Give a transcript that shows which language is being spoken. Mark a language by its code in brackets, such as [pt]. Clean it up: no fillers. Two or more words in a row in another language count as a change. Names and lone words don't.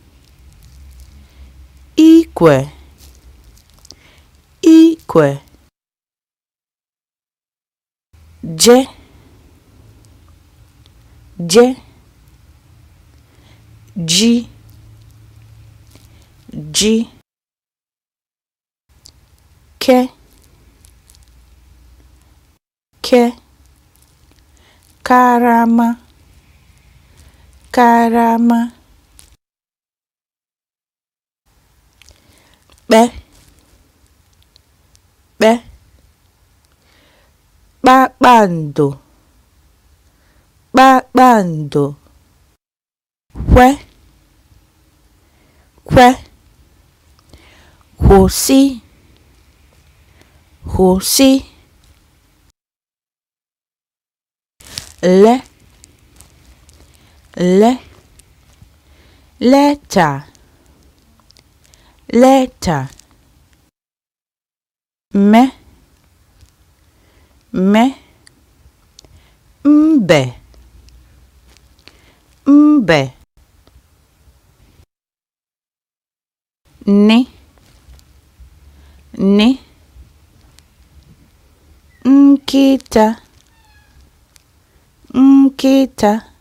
[ig] Ikwe, ikwe. Je, je. Ji, ji. Ke, ke. Karama, karama. Kpe, kpe. Kpakpando, kpakpando. Kwe, kwe. Kwụsị, kwụsị. Le, le. Letter, letter. Me, me. Mbe, mbe. Ni, ni. Nkịta, nkịta.